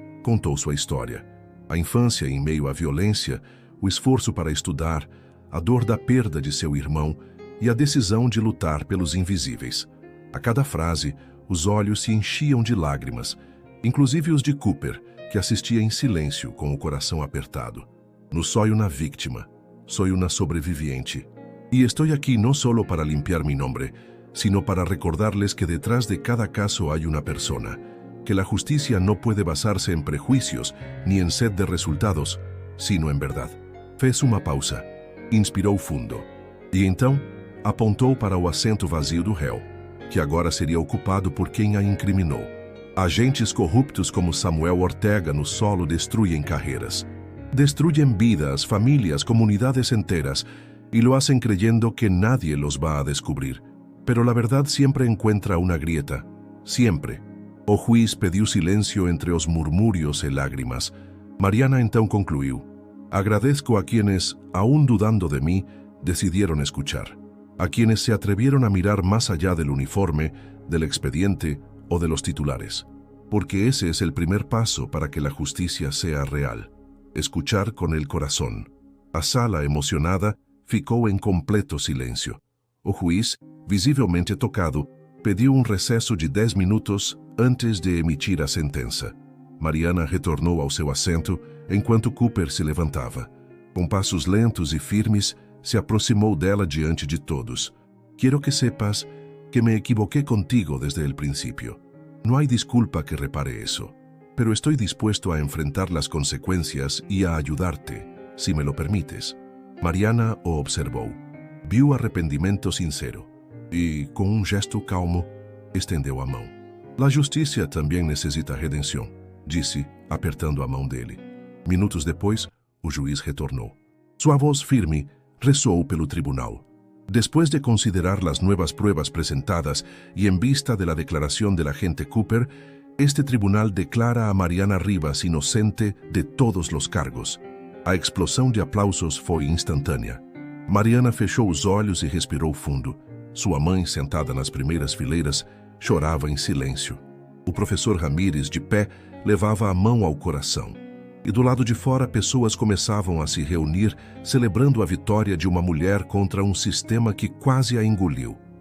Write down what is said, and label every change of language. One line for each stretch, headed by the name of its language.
Portuguese: Contou sua história. A infância em meio à violência, o esforço para estudar, a dor da perda de seu irmão e a decisão de lutar pelos invisíveis. A cada frase, os olhos se enchiam de lágrimas, inclusive os de Cooper, que assistia em silêncio com o coração apertado.
Spanish: No sonho na vítima, sonho na sobreviviente.
Portuguese: E estou aqui
Spanish: não solo para limpiar mi nombre, sino para recordarles que detrás de cada caso hay una persona, que la justicia no puede basarse en prejuicios ni en sed de resultados, sino en verdad.
Portuguese: Fez uma pausa, inspirou fundo, e então apontou para o assento vazio do réu, que agora seria ocupado por quem a incriminou.
Spanish: Agentes corruptos como Samuel Ortega no solo destruyen carreras. Destruyen vidas, familias, comunidades enteras y lo hacen creyendo que nadie los va a descubrir. Pero la verdad siempre encuentra una grieta. Siempre.
Portuguese: O juiz pediu silêncio entre os murmúrios e lágrimas. Mariana então concluiu.
Spanish: Agradezco a quienes, aún dudando de mí, decidieron escuchar. A quienes se atrevieron a mirar más allá del uniforme, del expediente o de los titulares, porque ese es el primer paso para que la justicia sea real. Escuchar con el corazón.
Portuguese: A sala, emocionada, ficou em completo silêncio. O juiz, visivelmente tocado, pediu um recesso de 10 minutos antes de emitir a sentença. Mariana retornou ao seu assento enquanto Cooper se levantava. Com passos lentos e firmes, se aproximou dela diante de todos. Quero
Spanish: que sepas que me equivoqué contigo desde el principio. No hay disculpa que repare eso, pero estoy dispuesto a enfrentar las consecuencias y a ayudarte, si me lo permites.
Portuguese: Mariana o observou. Viu arrependimento sincero e, com um gesto calmo, estendeu a mão. La justiça também necessita redenção, disse, apertando a mão dele. Minutos depois, o juiz retornou. Sua voz firme ressoou pelo tribunal.
Spanish: Después de considerar las nuevas pruebas presentadas y en vista de la declaración del agente Cooper, este tribunal declara a Mariana Rivas inocente de todos los cargos.
Portuguese: A explosão de aplausos foi instantânea. Mariana fechou os olhos e respirou fundo. Sua mãe, sentada nas primeiras fileiras, chorava em silêncio. O professor Ramírez, de pé, levava a mão ao coração. E do lado de fora, pessoas começavam a se reunir, celebrando a vitória de uma mulher contra um sistema que quase a engoliu.